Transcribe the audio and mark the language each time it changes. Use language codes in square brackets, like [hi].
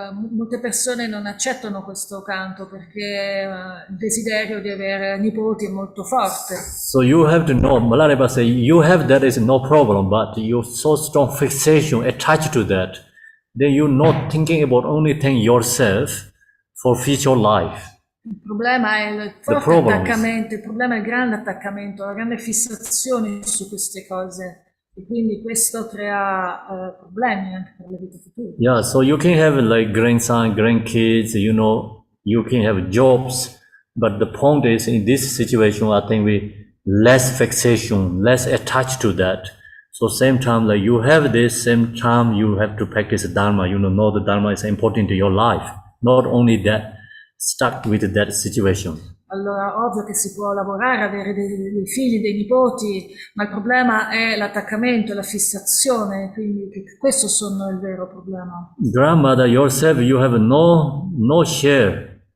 [it] Molte persone non accettano questo canto perché il desiderio di avere nipoti è molto forte. [en] So you have to know, Malariba say, you have that is no problem, but you so strong fixation attached to that, then you're not thinking about only thing yourself for future life. [it] Il problema è il forte attaccamento, il problema è il grande attaccamento, la grande fissazione su queste cose. E quindi questo crea problemi anche per le vite future. [en] Yeah, so you can have like grandson, grandkids, you can have jobs, but the point is in this situation, I think we less fixation, less attached to that. So same time, like you have this, same time you have to practice Dharma, know the Dharma is important to your life, not only that, stuck with that situation. [it] Allora, ovvio che si può lavorare, avere dei figli, dei nipoti, ma il problema è l'attaccamento, la fissazione, quindi questo sono il vero problema. [en] Grandmother, yourself, you have no share.